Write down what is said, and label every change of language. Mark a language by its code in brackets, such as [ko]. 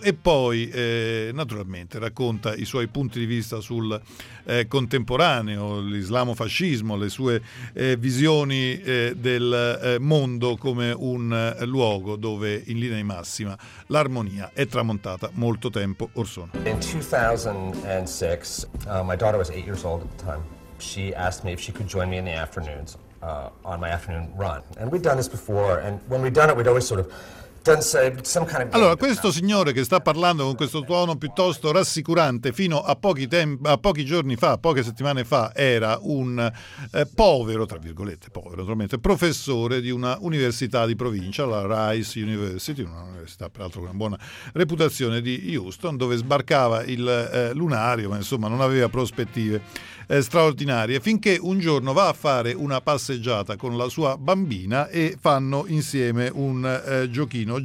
[it] E poi naturalmente racconta i suoi punti di vista sul contemporaneo, l'islamofascismo, le sue visioni del mondo come un luogo dove in linea di massima l'armonia è tramontata molto tempo or sono. [en] In 2006, my daughter was 8 years old at the time. She asked me if she could join me in the afternoons. on my afternoon run. And we'd done this before, and when we'd done it, we'd always sort of done some kind of... [it] Allora, questo signore che sta parlando con questo tuono piuttosto rassicurante, fino a pochi tempi, a pochi giorni fa, poche settimane fa, era un povero, tra virgolette, povero naturalmente, professore di una università di provincia, la Rice University, una università peraltro con una buona reputazione di Houston, dove sbarcava il lunario, ma insomma non aveva prospettive straordinarie, finché un giorno va a fare una passeggiata con la sua bambina e fanno insieme un giochino.